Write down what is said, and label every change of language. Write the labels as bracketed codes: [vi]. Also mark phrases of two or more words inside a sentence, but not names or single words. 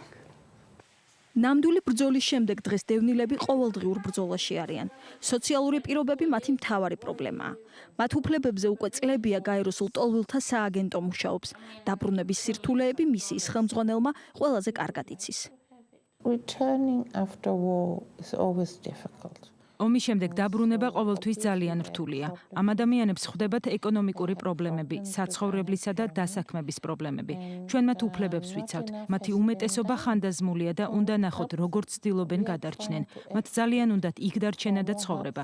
[ka] ნამდვილი ბრძოლის შემდეგ დღეს დევნილები ყოველდღიურ ბრძოლაში არიან. სოციალური პირობები მათი მთავარი პრობლემაა. მათ უფლებებზე უკვე წლებია გაეროსულ ტოლვილთა სააგენტო მუშაობს. დაბრუნების სირთულეები მისიის ხელმძღვანელმა ყველაზე კარგად იცის. [en] Returning after war is always difficult. [ka] ომის შემდეგ დაბრუნება ყოველთვის ძალიან რთულია. ამ ადამიანებს ხვდებათ ეკონომიკური პრობლემები, საცხოვრებლისა და დასაქმების პრობლემები. ჩვენ მათ უფლებებს ვიცავთ. მათი უმეტესობა ხანდაზმულია და უნდა ნახოთ, როგორ ცდილობენ გადარჩნენ. მათ ძალიან უნდათ იქ დარჩენა და ცხოვრება.